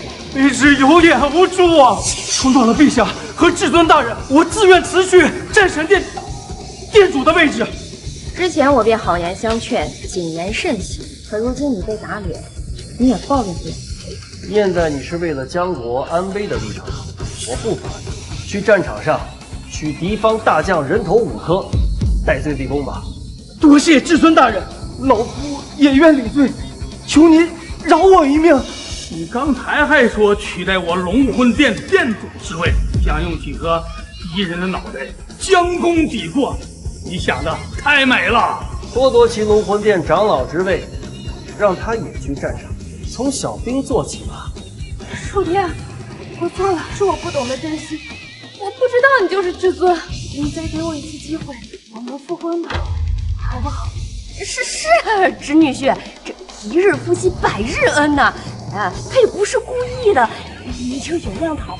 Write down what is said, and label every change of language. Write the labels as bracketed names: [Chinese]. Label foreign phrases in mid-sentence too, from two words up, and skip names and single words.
[Chinese] 一直有眼無珠啊！衝到了陛下和至尊大人，我自願辭去戰神殿殿主的位置。之前我便好言相勸，謹言慎行，可如今你被打臉，你也抱怨不了。念在你是為了江國安危的立場，我不罰你，去戰場上取敵方大將人頭5顆，戴罪立功吧。多謝至尊大人，老夫也願領罪，求您饒我一命。你剛才還說取代我龍魂殿殿主之位，想用幾顆敵人的腦袋將功抵過。你想的太美了，剝奪其龍魂殿長老之位，讓他也去戰場，從小兵做起吧。楚天，我錯了，是我不懂得珍惜，我不知道你就是至尊。你再給我一次機會，我們復婚吧，好不好？是，侄女婿，這一日夫妻百日恩吶。啊，他也不是故意的，你就原諒他吧。